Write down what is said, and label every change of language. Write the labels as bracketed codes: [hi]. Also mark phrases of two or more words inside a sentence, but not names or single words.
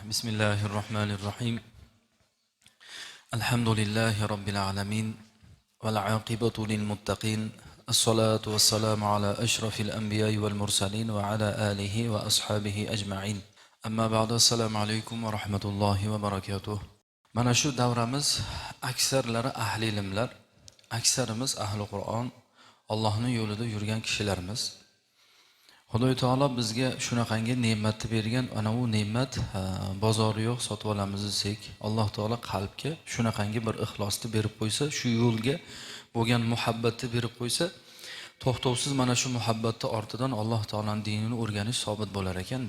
[ar] بسم الله الرحمن الرحيم الحمد لله رب العالمين والعاقبة للمتقين الصلاة والسلام على أشرف الأنبياء والمرسلين وعلى آله وأصحابه أجمعين أما بعد السلام عليكم ورحمة الله وبركاته [uz] Mana shu davramiz aksarlari ahli ilmlar, aksarimiz ahli Qur'on, Allohning yo'lida yurgan kishilarimiz. Xudo taolo bizga shunaqangi ne'matni bergan, ana u ne'mat bozori yo'q, sotib olamiz desak, Alloh taolo qalbga shunaqangi bir ixlosni berib qo'ysa, shu yo'lga bo'lgan muhabbatni berib qo'ysa, to'xtovsiz mana shu muhabbatning ortidan Alloh taolaning dinini o'rganish sobit bo'lar ekanda.